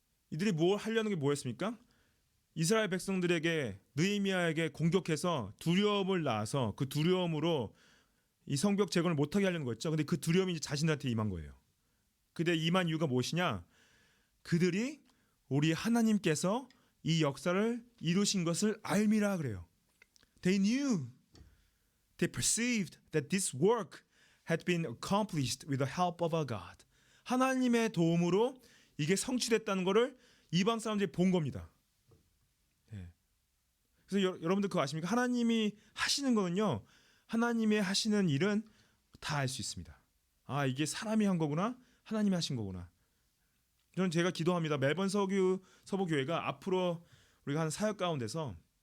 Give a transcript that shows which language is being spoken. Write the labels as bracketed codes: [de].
[ko] 이들이 뭘 하려는 게 뭐였습니까? 이스라엘 백성들에게, 느헤미야에게 공격해서 두려움을 낳아서 그 두려움으로 이 성벽 재건을 못하게 하려는 거였죠. 근데 그 두려움이 이제 자신들한테 임한 거예요. 근데 임한 이유가 무엇이냐? 그들이 우리 하나님께서 이 역사를 이루신 것을 알미라 그래요. [en] They knew, they perceived that this work had been accomplished with the help of our God. [ko] 하나님의 도움으로 이게 성취됐다는 것을 이방 사람들이 본 겁니다. 그래서 여러분들 그거 아십니까? 하나님이 하시는 거는요, 하나님의 하시는 일은 다 알 수 있습니다. 이게 사람이 한 거구나, 하나님이 하신 거구나. 저는 제가 기도합니다. 멜번 서부교회가 앞으로 우리가 하는 사역 가운데서